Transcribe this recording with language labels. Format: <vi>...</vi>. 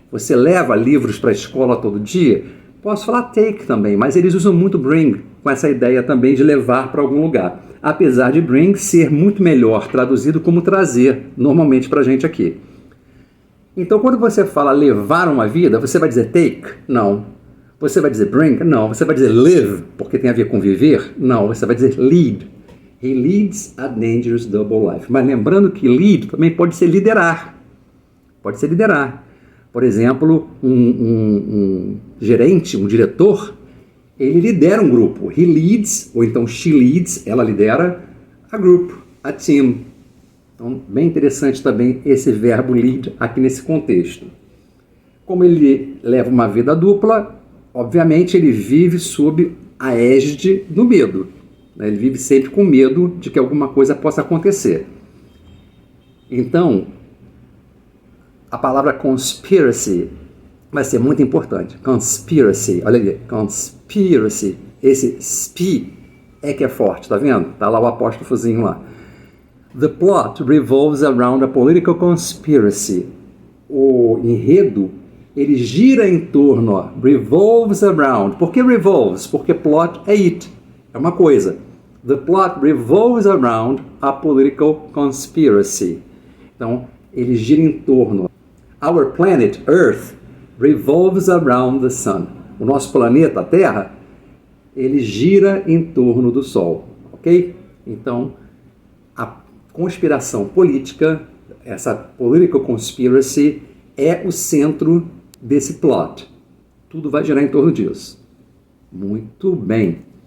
<pt>Você leva livros para a escola todo dia? Posso falar take também, mas eles usam muito bring, com essa ideia também de levar para algum lugar. Apesar de bring ser muito melhor traduzido como trazer, normalmente para a gente aqui. Então, quando você fala levar uma vida, você vai dizer take? Não. Você vai dizer bring? Não. Você vai dizer live, porque tem a ver com viver? Não. Você vai dizer lead.</pt> <en>He leads a dangerous double life.</en> <pt>Mas lembrando que lead também pode ser liderar. Pode ser liderar. Por exemplo, um gerente, um diretor, ele lidera um grupo.</pt> <en>He leads,</en> <pt>ou então</pt> <en>she leads,</en> <pt>ela lidera</pt> <en>a group, a team.</en> <pt>Então, bem interessante também esse verbo lead aqui nesse contexto. Como ele leva uma vida dupla, obviamente ele vive sob a égide do medo. Ele vive sempre com medo de que alguma coisa possa acontecer. Então, a palavra conspiracy vai ser muito importante. Conspiracy, olha ali, conspiracy. Esse spi é que é forte, tá vendo? Tá lá o apóstrofozinho lá.</pt> <en>The plot revolves around a political conspiracy.</en> <pt>O enredo, ele gira em torno, ó, revolves around. Por que revolves? Porque plot é it, é uma coisa.</pt> <en>The plot revolves around a political conspiracy.</en> <pt>Então, ele gira em torno.</pt> <en>Our planet, Earth, revolves around the sun.</en> <pt>O nosso planeta, a Terra, ele gira em torno do Sol, ok? Então, a conspiração política, essa political conspiracy, é o centro desse plot. Tudo vai girar em torno disso. Muito bem.</pt>